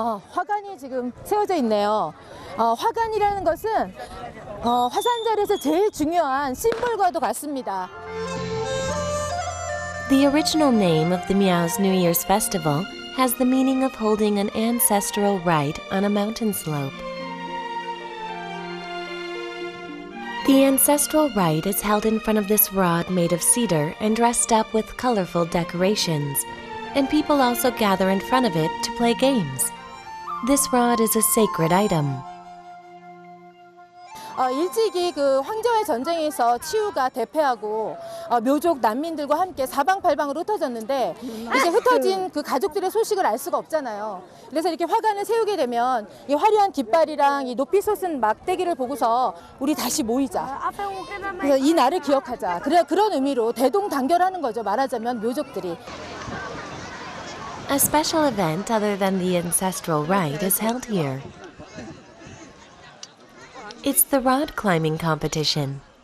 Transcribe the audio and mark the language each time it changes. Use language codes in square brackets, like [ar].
[ko] 화관이 지금 세워져 있네요. 화관이라는 것은 화산자리에서 제일 중요한 심볼과도 같습니다. [en] The original name of the Miao's New Year's festival has the meaning of holding an ancestral rite on a mountain slope. The ancestral rite is held in front of this rod made of cedar and dressed up with colorful decorations, and people also gather in front of it to play games. This rod is a sacred item. [ko] 일찍이 그 황제와의 전쟁에서 치유가 대패하고 묘족 난민들과 함께 사방팔방으로 흩어졌는데 이제 흩어진 그 가족들의 소식을 알 수가 없잖아요. 그래서 이렇게 화관을 세우게 되면 이 화려한 깃발이랑 이 높이 솟은 막대기를 보고서 우리 다시 모이자. 그래서 이 날을 기억하자. 그런 의미로 대동단결하는 거죠. 말하자면 묘족들이. [en] A special event other than the ancestral rite is held here. It's the rod climbing competition.